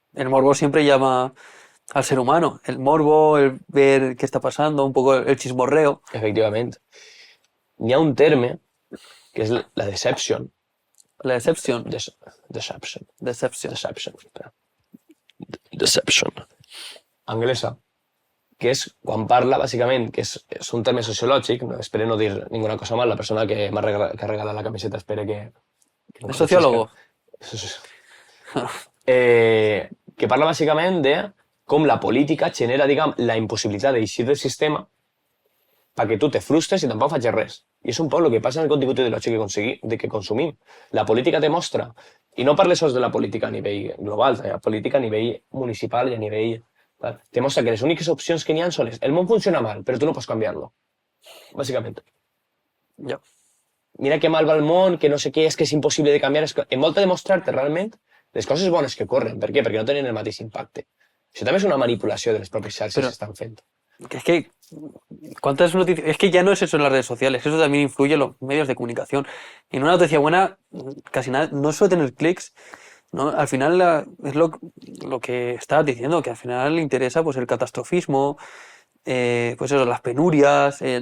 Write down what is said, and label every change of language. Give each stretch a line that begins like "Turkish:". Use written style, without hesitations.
Spanish: El morbo siempre llama al ser humano. El morbo, el ver qué está pasando, un poco el chismorreo.
Catalan: Efectivament. N'hi ha un terme que és la deception.
Spanish: La decepción.
English: Deception.
Spanish: Decepción.
English: Deception. Anglesa.
Catalan: Que és quan parla, bàsicament, que és un terme sociològic, no, espero no dir ninguna cosa mal, la persona que m'ha regalat la camiseta espero que
Spanish: ¿Es sociólogo?
Catalan: Que parla bàsicament de com la política genera, diguem, la impossibilitat d'eixir del sistema perquè tu te frustres i tampoc facis res. I és un poc el que passa en el contingut ideològic que consumim. La política te mostra, i no parles sols de la política a nivell global, la política a nivell municipal i a nivell... Te mostra que les úniques opcions que n'hi ha són el món funciona mal, però tu no pots canviar-lo. Bàsicament. Ja. Mira que mal va el món, que no sé què, és que és impossible de canviar. En volta de mostrar-te realment les coses bones que corren. Per què? Perquè no tenen el mateix impacte. Això també és una manipulació de les pròpies xarxes que estan fent.
Spanish: Es que, ¿cuántas noticias? Es que ya no es eso en las redes sociales, eso también influye en los medios de comunicación. En una noticia buena, casi nada, no suele tener clics, ¿no? Al final es lo que estabas diciendo, que al final le interesa pues el catastrofismo, pues eso, las penurias.